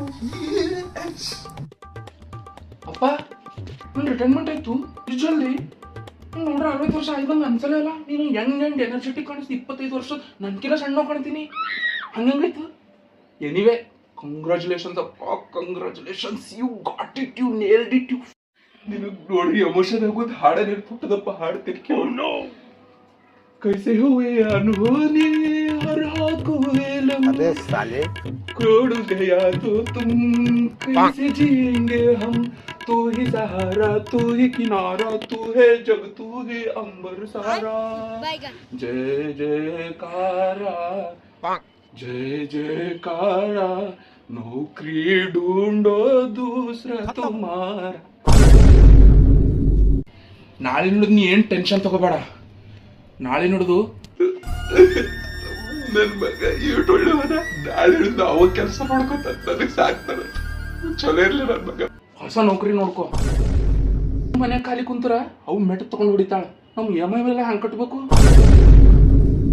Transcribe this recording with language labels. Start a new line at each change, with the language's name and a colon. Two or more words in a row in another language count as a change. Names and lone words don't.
Kannada: ಅಪ್ಪ ನನ್ ರಿಟೈರ್ಮೆಂಟ್ ಆಯ್ತು ಇಷ್ಟು ಜಲ್ದಿ ನೋಡ್ರ 60 ವರ್ಷ ಆಯ್ತಂಗ ಅನ್ಸಲೇ ಅಲ್ಲ ನೀನು
English: young energetic
Kannada: ಕಾಣಿಸ್ತಿ 25 ವರ್ಷ ನನ್ಕಿಲ್ಲ ಸಣ್ಣ ಕಾಣ್ತೀನಿ ಹಂಗಂಗಾಯ್ತು
English: anyway congratulations
Kannada: ಅಪ್ಪ
English: congratulations you got it you nailed it you
Kannada: ನಿನಗೆ ನೋಡಿ ಎಮೋಷನ್ ಆಗೋದು ಹಾಡ ನೆನ್ಪುಟ್ಟದಪ್ಪ ಹಾಡು ತಿರ್ಕಿ
Hindi: कैसे हुए अनहोनी हर हाथ को अबे साले खोड़ गया तो तुम कैसे जिएंगे हम तू ही सहारा तू ही किनारा तू है जग तू ही अंबर सारा जय जयकारा जय जयकारा नौकरी ढूंढो दूसरा तुम्हारा
Kannada: ನಾಳೆ ನೋಡಿದ್ ನೀ ಏನ್ ಟೆನ್ಷನ್ ತಗೋಬೇಡ ನಾಳೆ ನೋಡುದು ನನ್ ಮಗ ಒಳ್ಳೆವನ ನಾಳೆ ಅವ ಕೆಲಸ ಮಾಡ್ಕೊತ ನನಗೆ ಸಾಕ್ತಾರ ಚಲೋ ಇರ್ಲಿ ನನ್ ಮಗ ಹೊಸ ನೌಕರಿ ನೋಡ್ಕೋ ಮನೆ ಖಾಲಿ ಕುಂತರ ಅವು ಮೆಟ್ಟ ತಗೊಂಡು ಹೊಡಿತಾಳ ನಮ್ EMI ಮೇಲೆ ಹಂಗ್ ಕಟ್ಬೇಕು